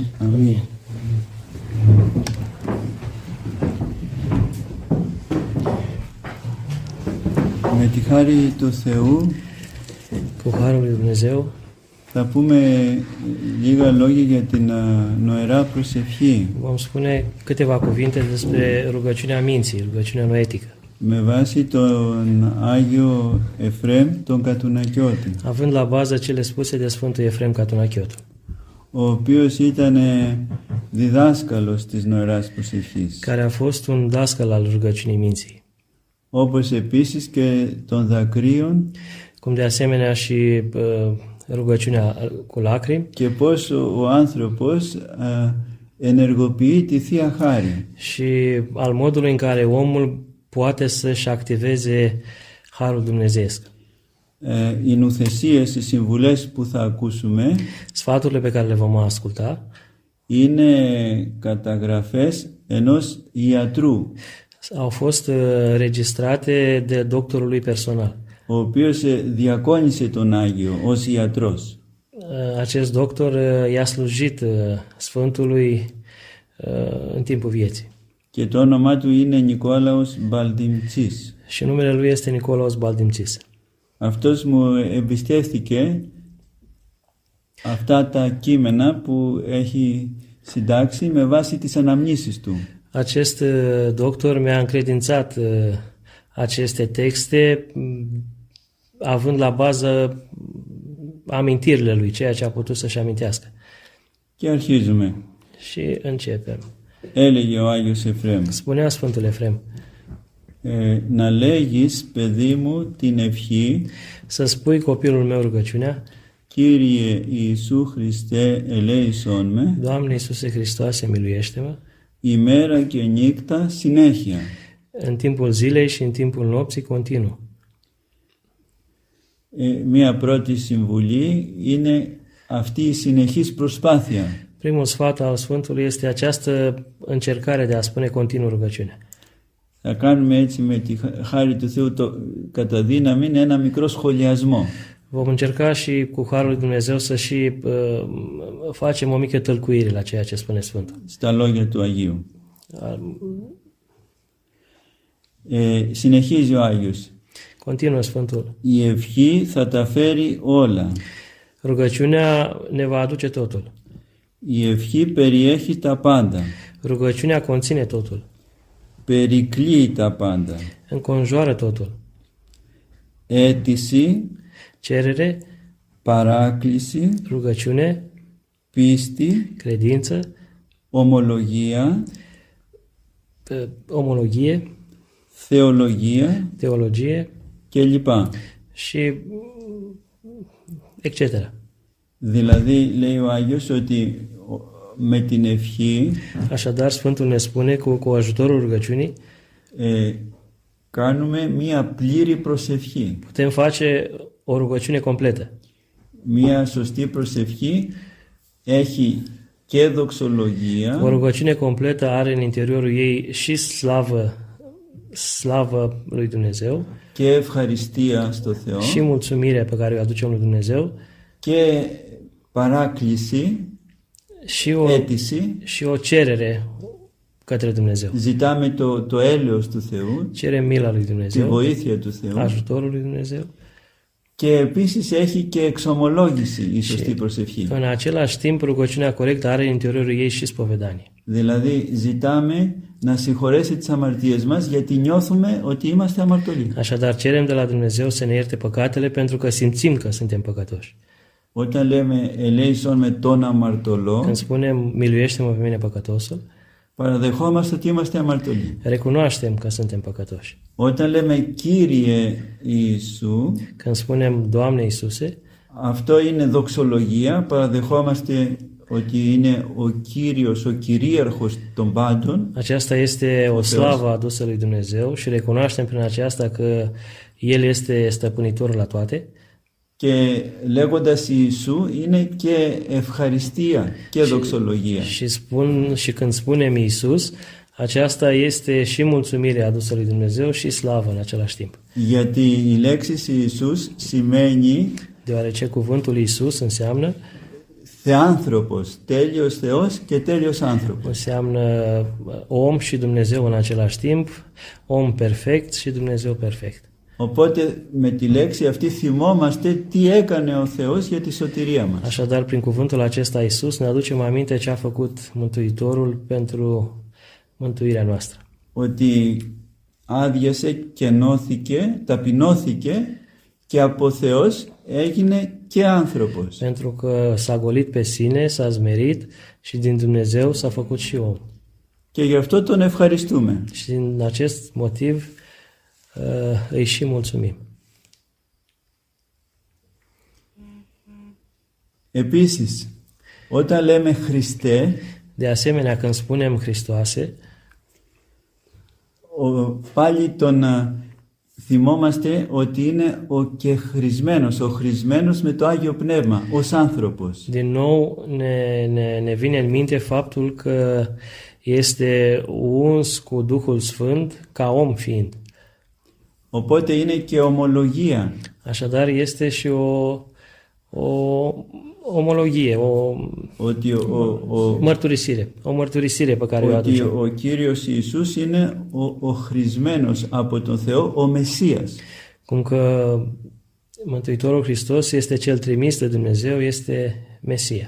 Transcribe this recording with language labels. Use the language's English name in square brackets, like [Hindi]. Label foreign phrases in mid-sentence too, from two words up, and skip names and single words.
[Greek] Αμήν. Με τη χάρη του Θεού [Romanian] Cu harul lui Dumnezeu [Greek] θα πούμε λίγα λόγια για την νοερά προσευχή. [Romanian] vom spune câteva cuvinte despre rugăciunea minții, rugăciunea noetică. [Greek] Με βάση τον Άγιο Εφραίμ τον Κατουνακιώτη, [Romanian] Având la bază cele spuse de Sfântul Efrem Catunachiotul, [Greek] ο οποίος ήταν διδάσκαλος της νοεράς προσευχής, [Romanian] care a fost un dascăl al rugăciunii minții, [Greek] όπως επίσης και των δακρύων [Romanian] cum de asemenea și rugăciunea cu lacrimi [Greek] και πώς ο άνθρωπος ενεργοποιεί τη Θεία Χάρη. [Romanian] și al modului în care omul poate să-și activeze harul dumnezeiesc. [Greek] Οι νουθεσίες, οι συμβουλές που θα ακούσουμε [Romanian] Sfaturile pe care le vom asculta [Greek] είναι καταγραφές ενός ιατρού, [Romanian] au fost registrate de doctorul lui personal. [Greek] ο οποίος διακόνησε τον Άγιο ως ιατρός. [Romanian] Acest doctor i-a slujit Sfântului în timpul vieții. [Greek] Και το όνομά του είναι Νικόλαος Μπαλτιμτσής. [Romanian] Și numele lui este Nicolaos Baldimcis. [Greek] Αυτός μου εμπιστεύθηκε αυτά τα κείμενα που έχει συντάξει με βάση τις αναμνήσεις του. [Romanian] Acest doctor mi-a încredințat aceste texte având la bază amintirile lui, ceea ce a putut să-și amintească. [Greek] Και αρχίζουμε. [Romanian] Și începem. [Greek] Έλεγε ο Άγιος Εφραίμ, [Romanian] Spunea Sfântul Efrem, [Greek] να λέγεις, παιδί μου, την ευχή, [Romanian] să spui copilul meu rugăciunea, [Greek] Κύριε Ιησού Χριστέ ελέησόν με, [Romanian] Doamne Iisuse Hristoase, miluiește-mă, [Greek] ημέρα και νύχτα συνέχεια. [Romanian] în timpul zilei și în timpul nopții continuu. [Greek] Μία πρώτη συμβουλή είναι αυτή η συνεχής προσπάθεια. [Romanian] Primul sfat al Sfântului este această încercare de a spune continuu rugăciunea. [Greek] Θα κάνουμε έτσι με τη χάρη του Θεού κατά δύναμη ένα μικρό σχολιασμό. [Romanian] Vom încerca și cu harul lui Dumnezeu să și facem o mică tălcuire la ceea ce spune Sfântul. [Greek] Στα λόγια του Αγίου. Συνεχίζει ο Άγιος. [Romanian] Continuă Sfântul. [Greek] Η ευχή θα τα φέρει όλα. [Romanian] Rugăciunea ne va aduce totul. [Greek] Η ευχή περιέχει τα πάντα. [Romanian] Rugăciunea conține totul. [Greek] Περικλεί τα πάντα. [Romanian] Înconjoară totul. [Greek] Αίτηση, [Romanian] Cerere, [Greek] παράκληση, [Romanian] rugăciune, [Greek] πίστη, [Romanian] credință, [Greek] ομολογία, [Romanian] omologie, [Greek] θεολογία [Romanian] teologie [Greek] κλπ. [Romanian] și etc. [Greek] Δηλαδή λέει ο Άγιος ότι με την ευχή [Romanian] Așadar, Sfântul ne spune că cu ajutorul rugăciunii [Greek] κάνουμε μία πλήρη προσευχή. [Romanian] putem face o rugăciune completă. [Greek] Μία σωστή προσευχή έχει και δοξολογία, [Romanian] O rugăciune completă are în interiorul ei și slavă lui Dumnezeu, [Greek] και ευχαριστία στο Θεό, [Romanian] și mulțumirea pe care o aducem lui Dumnezeu, [Greek] και παράκληση, [Romanian] și o [Greek] αίτηση [Romanian] cerere către Dumnezeu. [Greek] Ζητάμε το έλεος του Θεού, [Romanian] Cerem mila lui [Greek] τη [Romanian] Dumnezeu, [Greek] βοήθεια του Θεού [Romanian] ajutorul lui Dumnezeu. [Greek] και επίσης έχει και εξομολόγηση η σωστή προσευχή. [Romanian] În același timp, rugăciunea corectă are în interiorul ei și spovedanie. [Greek] Δηλαδή ζητάμε να συγχωρέσει τις αμαρτίες μας γιατί νιώθουμε ότι είμαστε αμαρτωλοί. [Romanian] Așadar, cerem de la Dumnezeu să ne ierte păcatele pentru că simțim că suntem păcătoși. [Greek] Όταν λέμε ελέησον με τον αμαρτωλό, [Romanian] Când spunem, miluiește-mă pe mine păcătosul, [Greek] παραδεχόμαστε ότι είμαστε αμαρτωλοί. [Romanian] recunoaștem că suntem păcătoși. [Greek] Όταν λέμε Κύριε Ιησού, [Romanian] Când spunem, Doamne Iisuse, [Greek] αυτό είναι δοξολογία, παραδεχόμαστε ότι είναι ο Κύριος, ο κυρίαρχος των πάντων [Romanian] aceasta este o slavă adusă lui Dumnezeu și recunoaștem prin aceasta că El este stăpânitorul la toate. [Greek] και λέγοντας Ιησού είναι και ευχαριστία και δοξολογία. [Romanian] Și când spunem Iisus, aceasta este și mulțumire adusă lui Dumnezeu și slavă în același timp. [Greek] Γιατί η λέξη Ιησούς σημαίνει [Romanian] Deoarece cuvântul Iisus înseamnă [Greek] θεάνθρωπος, τέλειος Θεός και τέλειος άνθρωπος. [Romanian] înseamnă om și Dumnezeu în același timp, om perfect și Dumnezeu perfect. [Greek] Οπότε με τη λέξη αυτή θυμόμαστε τι έκανε ο Θεός για τη σωτηρία μας. [Romanian] Așadar, prin cuvântul acesta Iisus ne aducem aminte ce a făcut Mântuitorul pentru mântuirea noastră. [Greek] Ότι άδειασε και ενώθηκε, ταπεινώθηκε και από Θεός έγινε και άνθρωπος. [Romanian] Pentru că s-a golit pe sine, s-a zmerit și din Dumnezeu s-a făcut și om. [Greek] Και γι' αυτό τον ευχαριστούμε. [Romanian] Și din acest motiv îi și mulțumim. [Greek] Επίσης, όταν λέμε Χριστέ, [Romanian] De asemenea, când spunem Hristoase, [Greek] πάλι τον θυμόμαστε ότι είναι ο κεχρισμένος, ο χρησμένος με το Άγιο Πνεύμα, ως άνθρωπος. [Romanian] din nou ne vine în minte faptul că este uns cu Duhul Sfânt ca om fiind. [Greek] Οπότε είναι και ομολογία. [Romanian] Așadar, este și o omologie, [Greek] Ότι [Romanian] o mărturisire pe care o [Greek] ότι [Romanian] aducem. [Greek] ο Κύριος Ιησούς είναι ο χρησμένος από τον Θεό, ο Μεσσίας. [Romanian] Cum că Mântuitorul Hristos este cel trimis de Dumnezeu, este Mesia.